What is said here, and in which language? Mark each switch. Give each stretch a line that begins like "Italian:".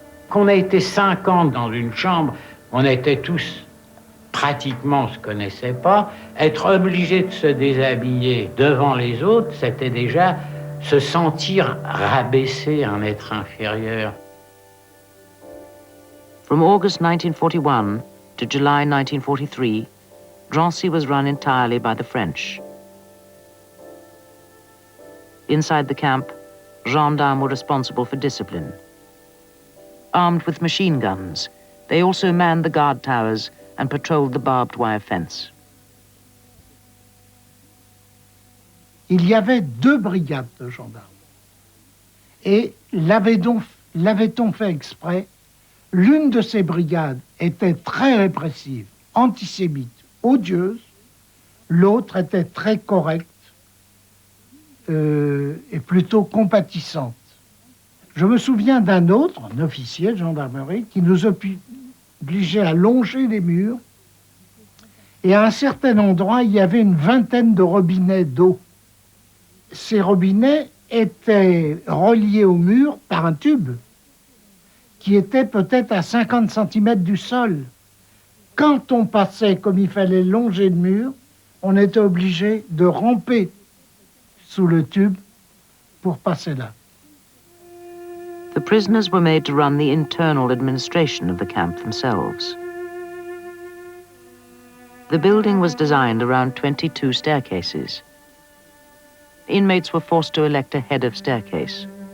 French: Qu'on a été 50 dans une chambre, on était tous pratiquement, on ne se connaissait pas. Être obligé de se déshabiller devant les autres, c'était déjà se sentir rabaisser un être inférieur.
English: From August 1941 to July 1943, Drancy was run entirely by the French. Inside the camp, gendarmes were responsible for discipline. Armed with machine guns, they also manned the guard towers and patrolled the barbed wire fence.
French: Il y avait 2 brigades de gendarmes. Et l'avait-on fait exprès? L'une de ces brigades était très répressive, antisémite, odieuse. L'autre était très correcte et plutôt compatissante. Je me souviens d'un autre, un officier de gendarmerie, qui nous obligeait à longer les murs. Et à un certain endroit, il y avait une vingtaine de robinets d'eau. Ces robinets étaient reliés au mur par un tube qui était peut-être à 50 cm du sol. Quand on passait, comme il fallait longer le mur, on était obligé de ramper sous le tube pour passer là.
English: The prisoners were made to run the internal administration of the camp themselves. The building was designed around 22 staircases. Inmates were forced to elect a head of staircase.